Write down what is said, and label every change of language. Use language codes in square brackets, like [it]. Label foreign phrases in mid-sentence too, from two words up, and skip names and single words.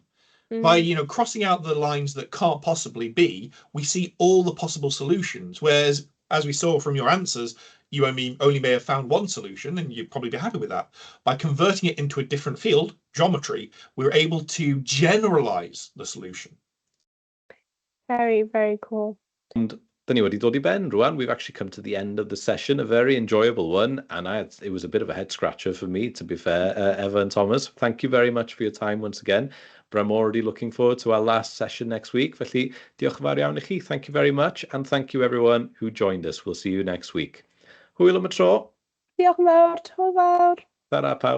[en] By crossing out the lines that can't possibly be, we see all the possible solutions. Whereas, as we saw from your answers, you only may have found one solution, and you'd probably be happy with that. By converting it into a different field, geometry, we're able to generalize the solution. Very, very cool. And then [cy] ni wedi dod I ben rwan. [en] We've actually come to the end of the session, a very enjoyable one, and it was a bit of a head scratcher for me, to be fair, Eva and Thomas. Thank you very much for your time once again. But I'm already looking forward to our last session next week. [cy] Felly, diolch yn fawr iawn I chi. [en] Thank you very much, and thank you everyone who joined us. We'll see you next week. [cy] Hwyl am y tro. Diolch yn fawr. Hwyl fawr. Tara pawb.